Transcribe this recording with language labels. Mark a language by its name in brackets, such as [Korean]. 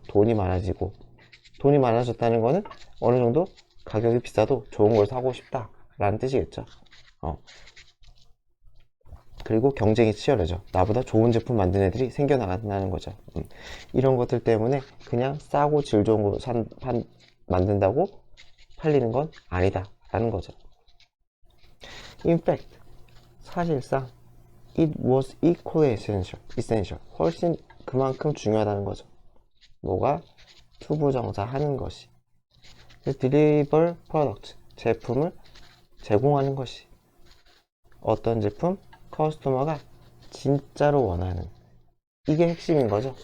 [Korean] 돈이 많아지고 돈이 많아졌다는 거는 어느 정도 가격이 비싸도 좋은 걸 사고 싶다 라는 뜻이겠죠. 어. 그리고 경쟁이 치열해져. 나보다 좋은 제품 만든 애들이 생겨나가는 거죠. 이런 것들 때문에 그냥 싸고 질 좋은 거 만든다고 팔리는 건 아니다 라는 거죠. [English] In fact, [Korean] 사실상 [English] it was equally essential. [Korean] 훨씬 그만큼 중요하다는 거죠. 뭐가? 투부정사하는 것이. [English] deliver product, [Korean] 제품을 제공하는 것이. 어떤 제품? 커스터머가 진짜로 원하는. 이게 핵심인 거죠.